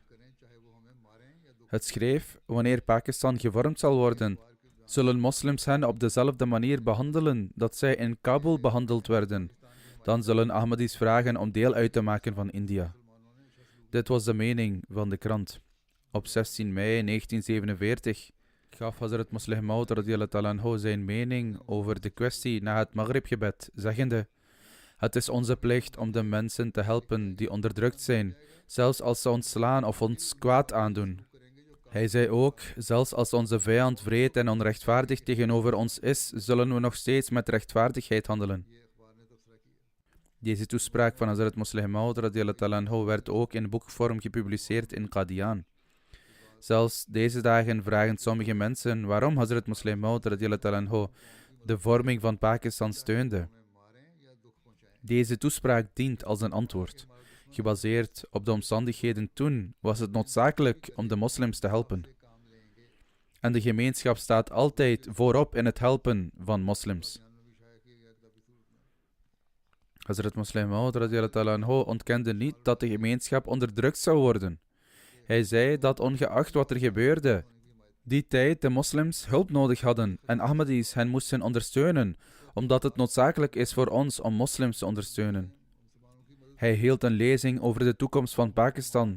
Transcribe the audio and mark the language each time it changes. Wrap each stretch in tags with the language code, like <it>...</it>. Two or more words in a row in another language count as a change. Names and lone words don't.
<nl>Het schreef, wanneer Pakistan gevormd zal worden, zullen moslims hen op dezelfde manier behandelen dat zij in Kabul behandeld werden. Dan zullen Ahmadis vragen om deel uit te maken van India. Dit was de mening van de krant. Op 16 mei 1947 gaf Hazrat Musleh Maud</nl> <ar>رضي الله تعالى عنه</ar> <nl>zijn mening over de kwestie na het Maghribgebed, zeggende: het is onze plicht om de mensen te helpen die onderdrukt zijn, zelfs als ze ons slaan of ons kwaad aandoen. Hij zei ook, zelfs als onze vijand wreed en onrechtvaardig tegenover ons is, zullen we nog steeds met rechtvaardigheid handelen. Deze toespraak van Hazrat Musleh Maud</nl> <ar>رضي الله تعالى عنه</ar> <nl>werd ook in boekvorm gepubliceerd in Qadian. Zelfs deze dagen vragen sommige mensen waarom Hazrat Musleh Maud</nl> <ar>رضي الله تعالى عنه</ar> <nl>de vorming van Pakistan steunde. Deze toespraak dient als een antwoord. Gebaseerd op de omstandigheden toen was het noodzakelijk om de moslims te helpen. En de gemeenschap staat altijd voorop in het helpen van moslims. Hazrat Musleh Maud</nl> <ar>رضي الله تعالى عنه</ar> <nl>ontkende niet dat de gemeenschap onderdrukt zou worden. Hij zei dat ongeacht wat er gebeurde, die tijd de moslims hulp nodig hadden en Ahmadis hen moesten ondersteunen, omdat het noodzakelijk is voor ons om moslims te ondersteunen. Hij hield een lezing over de toekomst van Pakistan.</nl>